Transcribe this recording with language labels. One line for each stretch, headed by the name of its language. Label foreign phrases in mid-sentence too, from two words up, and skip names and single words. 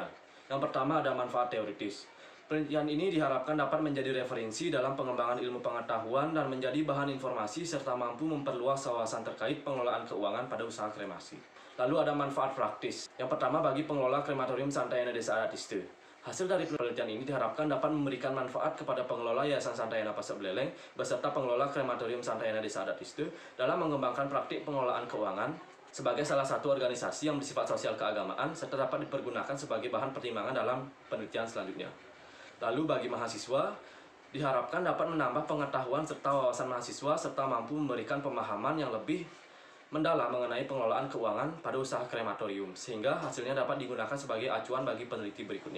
Indonesian: Yang pertama ada manfaat teoritis. Penelitian ini diharapkan dapat menjadi referensi dalam pengembangan ilmu pengetahuan dan menjadi bahan informasi serta mampu memperluas wawasan terkait pengelolaan keuangan pada usaha kremasi. Lalu ada manfaat praktis. Yang pertama bagi pengelola krematorium Santayana Desa Adatiste. Hasil dari penelitian ini diharapkan dapat memberikan manfaat kepada pengelola Yayasan Santayana Pasek Buleleng beserta pengelola krematorium Santayana Desa Adatiste dalam mengembangkan praktik pengelolaan keuangan sebagai salah satu organisasi yang bersifat sosial keagamaan serta dapat dipergunakan sebagai bahan pertimbangan dalam penelitian selanjutnya. Lalu bagi mahasiswa, diharapkan dapat menambah pengetahuan serta wawasan mahasiswa serta mampu memberikan pemahaman yang lebih mendalam mengenai pengelolaan keuangan pada usaha krematorium, sehingga hasilnya dapat digunakan sebagai acuan bagi peneliti berikutnya.